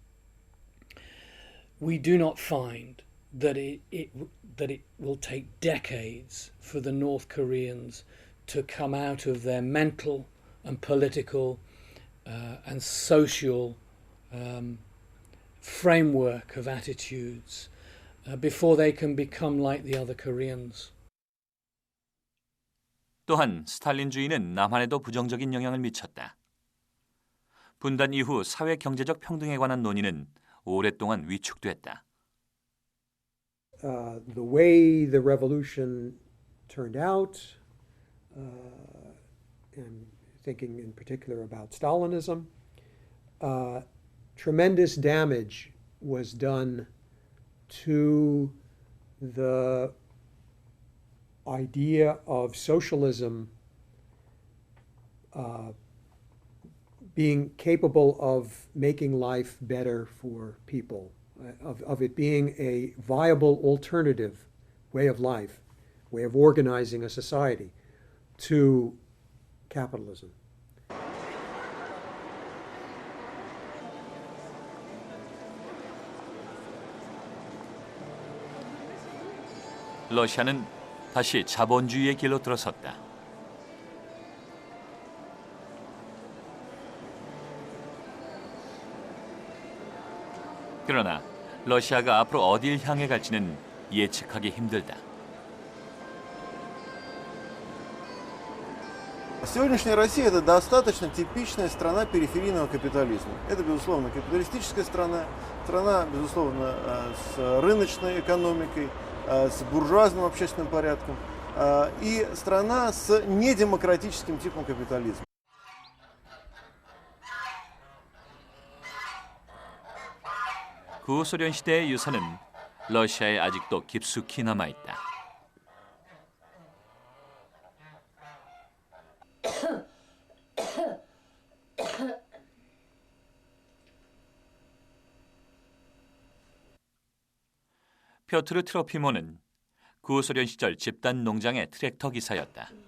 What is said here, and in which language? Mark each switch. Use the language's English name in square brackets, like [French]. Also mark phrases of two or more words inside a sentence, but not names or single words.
[English] we do not find that it will take decades for the North Koreans to come out of their mental and political and social framework of attitudes before they can become like the other Koreans. [Korean] 또한 스탈린주의는 남한에도 부정적인 영향을 미쳤다. 분단 이후 사회 경제적 평등에 관한 논의는 오랫동안 위축됐다. [English] The way the revolution turned out, and thinking in particular about Stalinism, tremendous damage was done to the idea of socialism being capable of making life better for people, of it being a viable alternative way of life, way of organizing a society to capitalism. [Korean] 러시아는 다시 자본주의의 길로 들어섰다. 그러나 러시아가 앞으로 어딜 향해 갈지는 예측하기 힘들다. [Russian] Сегодняшняя Россия – это достаточно типичная страна периферийного капитализма. Это, безусловно, капиталистическая страна, страна, безусловно, с рыночной экономикой, с буржуазным общественным порядком и страна с недемократическим типом капитализма. [Korean] 구소련 시대의 유산은 러시아에 아직도 깊숙이 남아있다. 표트르 트로피모는 구소련 시절 집단 농장의 트랙터 기사였다.